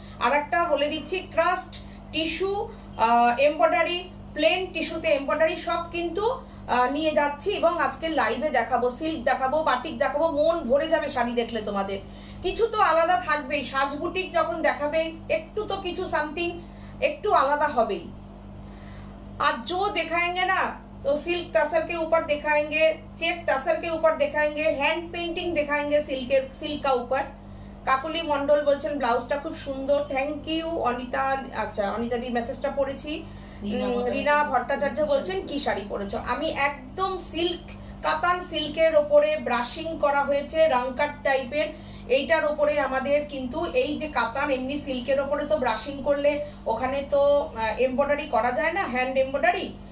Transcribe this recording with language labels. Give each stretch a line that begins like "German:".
Bangla: আর একটা বলে দিচ্ছি, crust tissue embroidery, plane টিস্যুতে embroidery সব কিন্তু নিয়ে যাচ্ছি এবং আজকে লাইভে দেখাবো। সিল্ক দেখাবো, বাটিক দেখাবো, মন ভরে যাবে শাড়ি দেখলে তোমাদের। কিছু তো আলাদা থাকবেই, সাজ বুটিক যখন দেখাবে একটু তো কিছু সামথিং একটু আলাদা হবেই।
Hindi: আর जो दिखाएंगे ना तो सिल्क तसर के ऊपर दिखाएंगे, चेक तसर के ऊपर दिखाएंगे, हैंड पेंटिंग दिखाएंगे सिल्क का ऊपर।
Bangla: কাকুলি মন্ডল বলছেন ব্লাউজটা খুব সুন্দর, থ্যাংক ইউ অনিতা। আচ্ছা, অনিতা দি মেসেজটা পড়েছি। রিনা ভট্টাচার্য বলছেন কি শাড়ি পরেছো। আমি একদম সিল্ক, কাতান সিল্কের ওপরে ব্রাশিং করা হয়েছে, রাংকাট টাইপের। এইটার ওপরে আমাদের কিন্তু এই যে কাতান, এমনি সিল্কের ওপরে তো ব্রাশিং করলে ওখানে তো এমব্রয়ডারি করা যায় না, হ্যান্ড এমব্রয়ডারি।